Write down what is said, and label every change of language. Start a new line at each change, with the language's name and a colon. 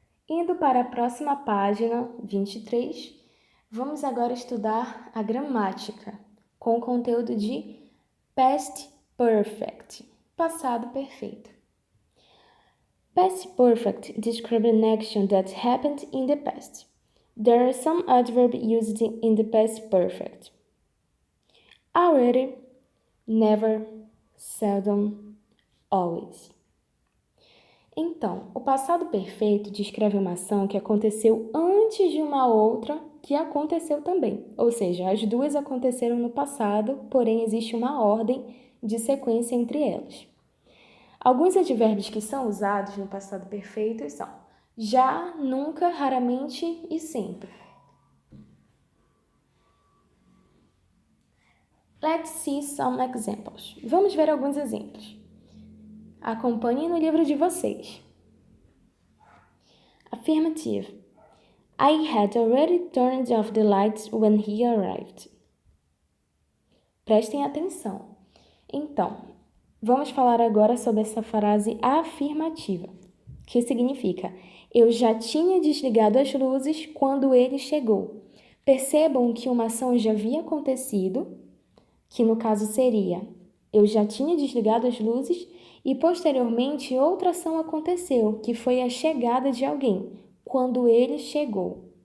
Portuguese: Indo para a próxima página, 23, vamos agora estudar a gramática, com o conteúdo de past perfect, passado perfeito.
English: Past perfect describes an action that happened in the past. There are some adverbs used in the past perfect. Already, never, seldom, always.
Portuguese: Então, o passado perfeito descreve uma ação que aconteceu antes de uma outra que aconteceu também. Ou seja, as duas aconteceram no passado, porém existe uma ordem de sequência entre elas. Alguns advérbios que são usados no passado perfeito são já, nunca, raramente e sempre.
English: Let's see some examples.
Portuguese: Vamos ver alguns exemplos. Acompanhem no livro de vocês.
English: Affirmative. I had already turned off the lights when he arrived.
Portuguese: Prestem atenção. Então, vamos falar agora sobre essa frase afirmativa, que significa eu já tinha desligado as luzes quando ele chegou. Percebam que uma ação já havia acontecido, que no caso seria eu já tinha desligado as luzes e posteriormente outra ação aconteceu, que foi a chegada de alguém, quando ele chegou.